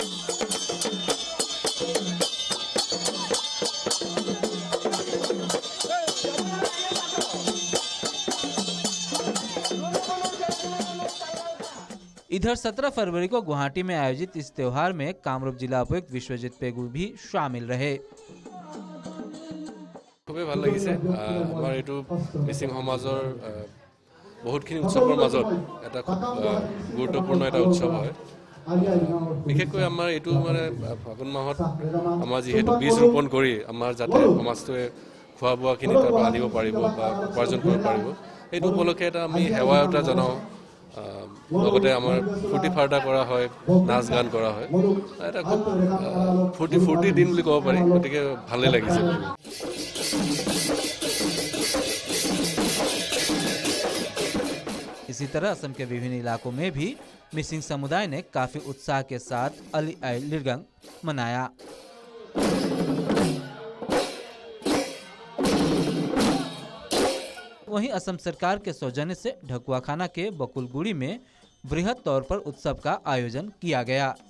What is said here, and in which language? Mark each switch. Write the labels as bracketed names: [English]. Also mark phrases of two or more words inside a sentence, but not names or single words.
[Hindi] इधर 17 फरवरी को गुवाहाटी में आयोजित इस त्योहार में कामरूप जिला उपायुक्त विश्वजीत पेगु भी शामिल रहे। [Assamese] খুবেই ভাল লাগিছে। আমাৰ এইটো মিচিং সমাজৰ বহুতখিনি উৎসৱৰ মাজত এটা খুব গুৰুত্বপূৰ্ণ এটা উৎসৱ হয়। বিশেষকৈ আমাৰ এইটো মানে ফাগুন মাহত আমাৰ যিহেতু বীজ ৰোপণ কৰি আমাৰ যাতে সমাজটোৱে খোৱা বোৱাখিনি তাৰ পৰা আনিব পাৰিব বা উপাৰ্জন কৰিব পাৰিব, এইটো উপলক্ষে এটা আমি সেৱা এটা জনাওঁ। লগতে আমাৰ ফূৰ্তি ফাৰ্তা কৰা হয়, নাচ গান কৰা হয়, এটা খুব ফূৰ্তি দিন বুলি ক'ব পাৰি, গতিকে ভালেই লাগিছে। [Hindi] इसी तरह असम के विभिन्न इलाकों में भी मिसिंग समुदाय ने काफी उत्साह के साथ अली आई लिगांग मनाया। वहीं असम सरकार के सौजन्य से ढकुआखाना के बकुलगुड़ी में बृहद तौर पर उत्सव का आयोजन किया गया।